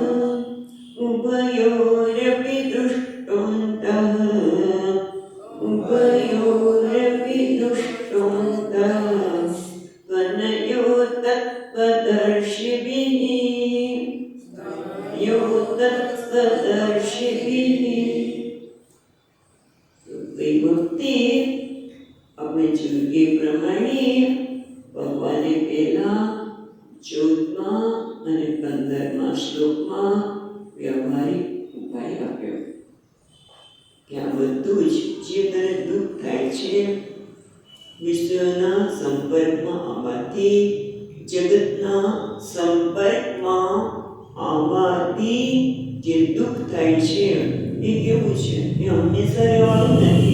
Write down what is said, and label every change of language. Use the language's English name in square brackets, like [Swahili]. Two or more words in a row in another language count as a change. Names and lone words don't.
[Sanskrit] उभयोरपि दृष्टोऽन्तः उभयोरपि दृष्टोऽन्तः त्वनयो तत्त्वदर्शिभिः यो तत्त्वदर्शिभिः। [Gujarati] કઈ ભક્તિ આપણે જોઈએ પ્રમાણે ભગવાને પહેલા 14મા અને 15મા શ્લોકમાં વ્યવહારિક ઉપાય આપ્યો કે આ બધું જ જે તને દુઃખ થાય છે વિશ્વના સંપર્કમાં આવવાથી જગતના સંપર્કમાં આવવાથી જે દુઃખ થાય છે એ કેવું છે એ હંમેશા રહેવાનું નથી।